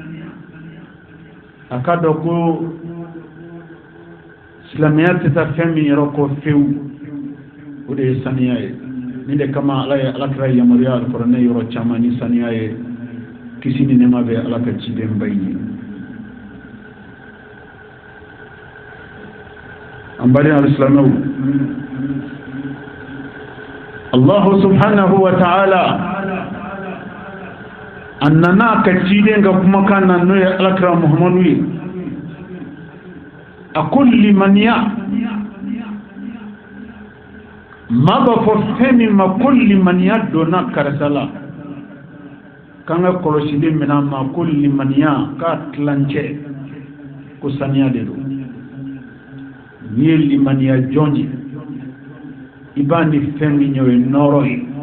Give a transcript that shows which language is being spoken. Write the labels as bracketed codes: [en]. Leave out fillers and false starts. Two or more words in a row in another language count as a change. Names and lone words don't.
[bm] a ka dɔn ko silamɛya tɛ taa fɛn min yɔrɔ kɔ fewu o de ye saniya ye ni de kama ala ye alakira yamaruya alikuranɛ yɔrɔ caman ni saniya ye kisi ni nɛɛma bɛ ala ka ciden ba ye an baden alisilamɛw [ar] الله سبحانه وتعالى [bm] a nana ka ciden ka kumakan na n'o ye alakira muhammadu ye a ko limaniya maa b'a fɔ fɛn min ma ko limaniya donna karisa la k'an ka kɔlɔsili minɛ ma ko limaniya k'a tilancɛ ko saniya de don n'i ye limaniya jɔn ye i b'a ni fɛn min ye o ye nɔɔrɔ ye